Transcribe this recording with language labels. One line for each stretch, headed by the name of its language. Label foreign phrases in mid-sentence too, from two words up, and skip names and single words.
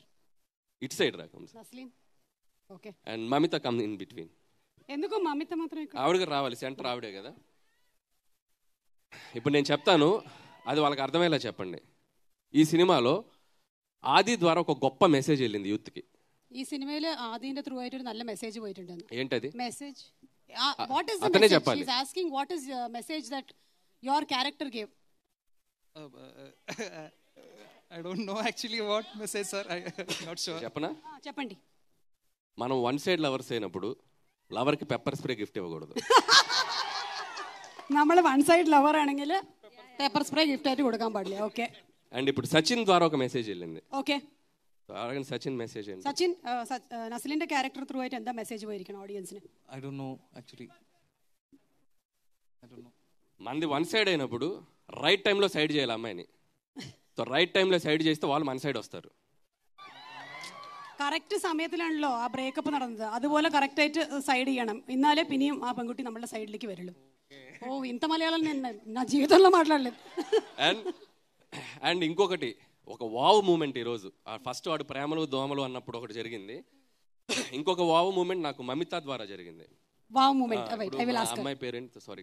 Telugu: ఇట్ సైడ్ రాకం నస్లీన్. ఓకే.
English: and Mamitha come in between.
Telugu: ఎందుకు మమిత మాత్రం ఇక్కడ? ఆవిడకి రావాలి, సెంటర్ ఆవిడే కదా. ఇప్పుడు నేను చెప్తాను, అది వాళ్ళకి అర్థమయ్యేలా చెప్పండి. ఈ సినిమాలో ആദി ద్వారా ఒక గొప్ప మెసేజ్ వెళ్ళింది యూత్కి.
Malayalam: ഈ സിനിമയിൽ ആദിന്റെ ത്രൂ ആയിട്ട് ഒരു നല്ല മെസ്സേജ് പോയിട്ടുണ്ട്.
Telugu: ఏంటది
Malayalam: മെസ്സേജ്?
English: what is the
Telugu: అతనే మెసేజ్? చెప్పాలి.
English: she is asking what is message that your character gave. I don't know actually what message, sir. I'm not sure.
Telugu: చెప్పనా? చెప్పండి. మనం
English: one side lovers
Telugu: అయినప్పుడు లవర్కి
English: pepper spray gift
Telugu: ఇవ్వకూడదు.
Malayalam: നമ്മൾ
English: one side lover
Malayalam: ആണെങ്കിൽ
English: pepper spray gift
Malayalam: ആയിട്ട് കൊടുക്കാൻ പാടില്ല. ഓക്കെ.
Telugu: అండ్ ఇప్పుడు సచిన్ ద్వారా ఒక మెసేజ్ వెళ్ళింది. ఓకే. అలాగే సచిన్ మెసేజ్ ఏంటి?
Malayalam: സച്ചിൻ നസ്ലിന്റെ
English: character through
Malayalam: ആയിട്ട് എന്താ മെസ്സേജ് പോയിരിക്കണം ഓഡിയൻസിന്?
English: I don't know actually. I don't know.
Telugu: మంది
English: one side
Telugu: అయినప్పుడు
English: right timelo
Telugu: సైడ్ చేయాలి అమ్మాయిని. సో
English: right timelo
Telugu: సైడ్ చేస్తే వాళ్ళు మన సైడ్ వస్తారు.
Malayalam: കറക്റ്റ് സമയത്തിലാണല്ലോ ആ ബ്രേക്കപ്പ് നടന്നത്. അതുപോലെ കറക്റ്റ് ആയിട്ട് സൈഡ് ചെയ്യണം, എന്നാലേ പിന്നെയും ആ പെൺകുട്ടി നമ്മുടെ സൈഡിലേക്ക് വരുള്ളൂ.
Telugu: ఓ ఇంత మలయాళం నేను నా జీవితంలో మాట్లాడలేదు. అండ్ ఇంకొకటి, ఒక
English: wow moment
Telugu: ఈరోజు. ఫస్ట్ వాడు ప్రేమలు దోమలు అన్నప్పుడు ఒకటి జరిగింది. ఇంకొక
English: wow moment
Telugu: నాకు మమిత ద్వారా జరిగింది.
English: wow moment
Telugu: అమ్మాయి పేరెంట్ సారీ